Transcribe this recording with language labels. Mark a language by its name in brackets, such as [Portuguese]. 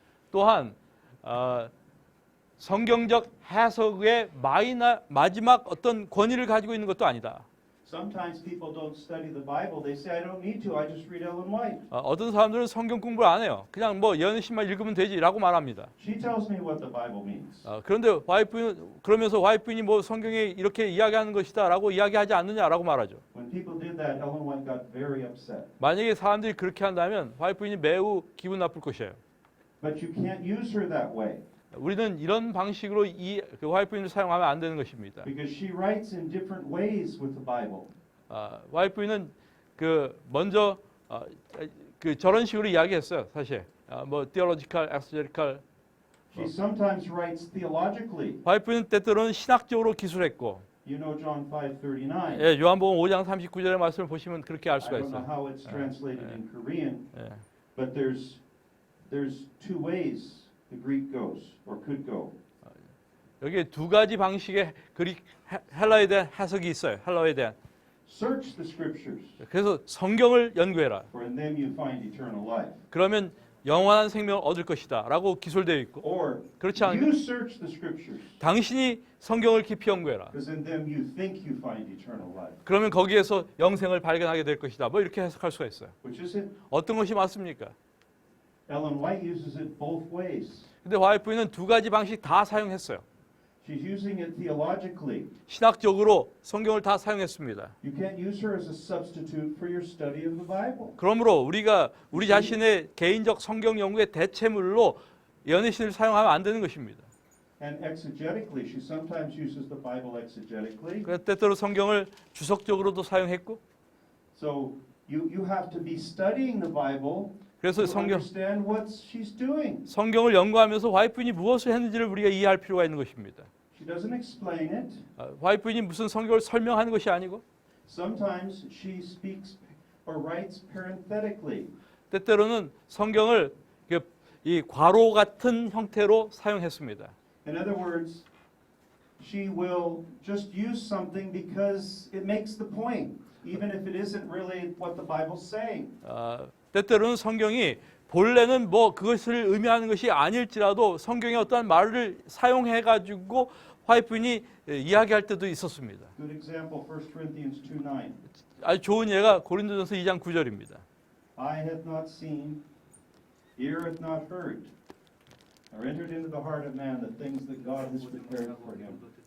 [Korean] 또한 성경적 해석의 마지막 어떤 권위를 가지고 있는 것도 아니다. [English] Sometimes people don't study the Bible. They say, I don't need to. I just read Ellen White. [Korean] 어떤 사람들은 성경 공부를 안 해요. 그냥 뭐 예언의신만 읽으면 되지라고 말합니다. [English] She tells me what the Bible means. [Korean] 그런데 그러면서 화이트 부인이 뭐 성경에 이렇게 이야기하는 것이다라고 이야기하지 않느냐라고 말하죠. [English] When people did that, Ellen White got very upset. [Korean] 만약에 사람들이 그렇게 한다면 화이트 부인이 매우 기분 나쁠 것이에요. [English] But you can't use her that way [Korean] 우리는 이런 방식으로 그 화이트 부인을 사용하면 안 되는 것입니다. [English] because she writes in different ways with the Bible. [Korean] 화이트 부인은 먼저 저런 식으로 이야기했어요. 사실 뭐 [English] theological, exegetical. She sometimes writes theologically. [Korean] 화이트 부인은 때때로는 신학적으로 기술했고. [English] You know John 5:39. [Korean] 예, 요한복음 5장 39절의 말씀을 보시면 그렇게 알 수가 [English] I don't know [Korean] 있어요. [English] how it's translated in Korean, [Korean] 예. [English] but there's two ways the Greek goes or could go. [Korean] 여기에 두 가지 방식의 헬라에 대한 해석이 있어요. 헬라어에 대한. [English] Search the scriptures, [Korean] 그래서 성경을 연구해라. [English] for in them you find eternal life. [Korean] 그러면 영원한 생명을 얻을 것이다라고 기술되어 있고 [English] Or [Korean] 그렇지 않으면 [English] you search the scriptures, [Korean] 당신이 성경을 깊이 연구해라. [English] because in them you think you find eternal life. [Korean] 그러면 거기에서 영생을 발견하게 될 것이다. 뭐 이렇게 해석할 수가 있어요. [English] Which is it? [Korean] 어떤 것이 맞습니까? [English] Ellen White uses it both ways. [Korean] 근데 화이트는 두 가지 방식 다 사용했어요. [English] She's using it theologically. [Korean] 신학적으로 성경을 다 사용했습니다. [English] You can't use her as a substitute for your study of the Bible. [Korean] 그러므로 우리가 우리 자신의 개인적 성경 연구의 대체물로 예언의 신을 사용하면 안 되는 것입니다. [English] And exegetically, she sometimes uses the Bible exegetically. [Korean] 그래서 때때로 성경을 주석적으로도 사용했고 [English] So you have to be studying the Bible [Korean] 그래서 [English] to [Korean] 성경 [English] understand what she's doing. [Korean] 성경을 연구하면서 화이트인이 무엇을 했는지를 우리가 이해할 필요가 있는 것입니다. [English] She doesn't explain it. [Korean] 화이트인이 무슨 성경을 설명하는 것이 아니고 [English] Sometimes she speaks or writes parenthetically. [Korean] 때때로는 성경을 이 괄호 같은 형태로 사용했습니다. [English] In other words, she will just use something because it makes the point, even if it isn't really what the Bible's saying. [Korean] 때때로는 성경이 본래는 뭐 그것을 의미하는 것이 아닐지라도 성경의 어떠한 말을 사용해 가지고 화이트인이 이야기할 때도 있었습니다. [English] Good example, 1 Corinthians 2:9. [Korean] 아주 좋은 예가 고린도전서 2장 9절입니다. [English] Eye hath not seen, ear hath not heard, or entered into the heart of man the things that God has prepared for him.